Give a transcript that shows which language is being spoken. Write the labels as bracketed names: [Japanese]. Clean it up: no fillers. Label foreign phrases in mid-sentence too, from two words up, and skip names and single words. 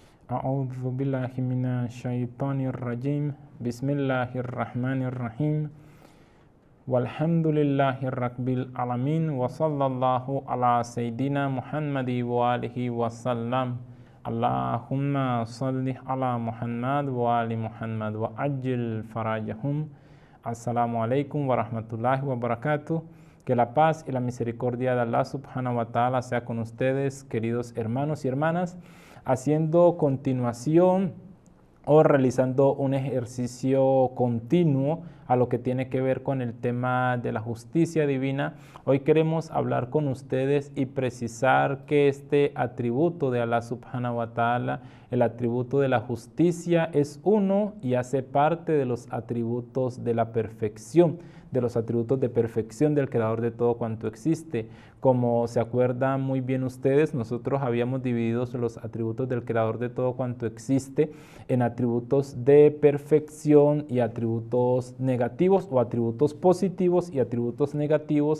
[Arabic] أعوذ بالله من الشيطان الرجيم بسم الله الرحمن الرحيم والحمد لله رب العالمين وصلى الله على سيدنا محمد وآله وسلم اللهم صل على محمد وآل محمد وعجل فرجهم. السلام عليكم ورحمة الله وبركاته. [Spanish] Que la paz y la misericordia de Allah [Arabic] سبحانه وتعالى [Spanish] sea con ustedes, queridos hermanos y hermanas, haciendo continuación o realizando un ejercicio continuo a lo que tiene que ver con el tema de la justicia divina. Hoy queremos hablar con ustedes y precisar que este atributo de Allah [Arabic] سبحانه وتعالى, [Spanish] el atributo de la justicia, es uno y hace parte de los atributos de la perfección, de los atributos de perfección del creador de todo cuanto existe. Como se acuerdan muy bien ustedes, nosotros habíamos dividido los atributos del creador de todo cuanto existe en atributos de perfección y atributos negativos, o atributos positivos y atributos negativos.